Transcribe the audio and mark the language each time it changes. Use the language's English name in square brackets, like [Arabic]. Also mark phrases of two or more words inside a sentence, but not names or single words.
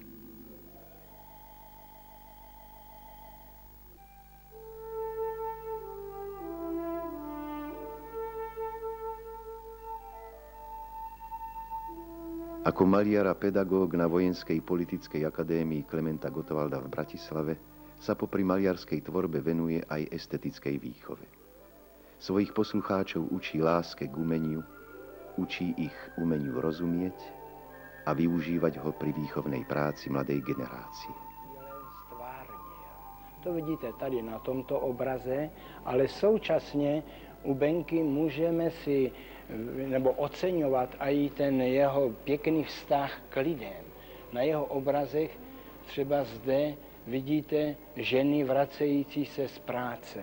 [Slovak] Ako maliar a pedagóg na Vojenskej politickej akadémii Klementa Gottwalda v Bratislave sa popri maliarskej tvorbe venuje aj estetickej výchove. Svojich poslucháčov učí láske k umeniu, učí ich umeniu rozumieť a využívať ho pri výchovnej práci mladej generácie. [Czech] To vidíte tady na tomto obraze, ale současně u Benky můžeme si nebo oceňovat i ten jeho pěkný vztah k lidem. Na jeho obrazech třeba zde vidíte ženy vracející se z práce.